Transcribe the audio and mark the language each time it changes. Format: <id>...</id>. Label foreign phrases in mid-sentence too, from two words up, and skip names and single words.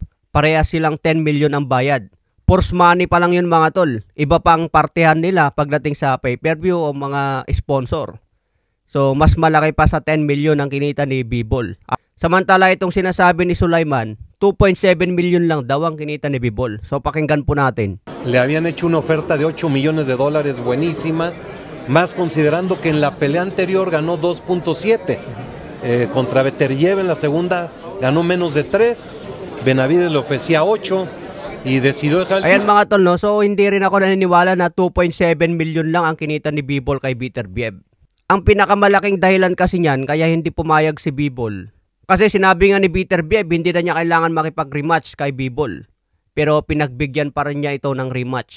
<tl>Parehas silang 10 million ang bayad.</tl> <en>Purse money</en> <tl>pa lang yun mga tol. Iba pang partihan nila pagdating sa pay-per-view o mga sponsor. So mas malaki pa sa 10 million ang kinita ni Bivol. Samantala itong sinasabi ni Sulaiman, 2.7 million lang daw ang kinita ni Bivol. So pakinggan po natin.</tl> <es>Le habían hecho una oferta de $8 millones buenísima, más considerando que en la pelea anterior ganó 2.7. Contra Beterbiev en la segunda ganó menos de 3. Benavides le ofrecía 8 y decidió dejar.</es> <tl>Ayan mga tol, no? So hindi rin ako naniniwala na 2.7 million lang ang kinita ni Bivol kay Beterbiev. Ang pinakamalaking dahilan kasi niyan kaya hindi pumayag si Bivol. Kasi sinabi nga ni Beterbiev hindi na niya kailangan makipag-rematch kay Bivol. Pero pinagbigyan pa rin niya ito ng rematch.</tl>